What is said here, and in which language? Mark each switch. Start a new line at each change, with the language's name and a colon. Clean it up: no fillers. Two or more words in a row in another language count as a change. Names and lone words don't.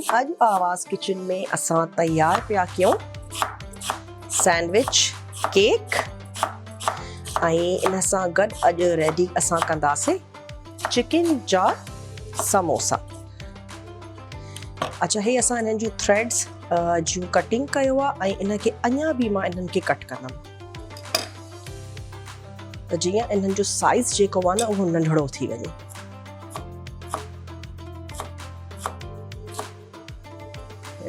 Sindhi: अॼु आवाज़ किचन में असां तयारु पिया कयूं सैंडविच केक ऐं इन सां गॾु अॼु रेडी असां कंदासीं चिकन जा समोसा। अच्छा हे असां इन्हनि जूं थ्रेड्स जूं कटिंग कयो आहे ऐं इनखे अञा बि मां इन्हनि खे कट कंदमि त जीअं इन्हनि जो साइज़ जेको आहे न उहो नंढड़ो थी वञे।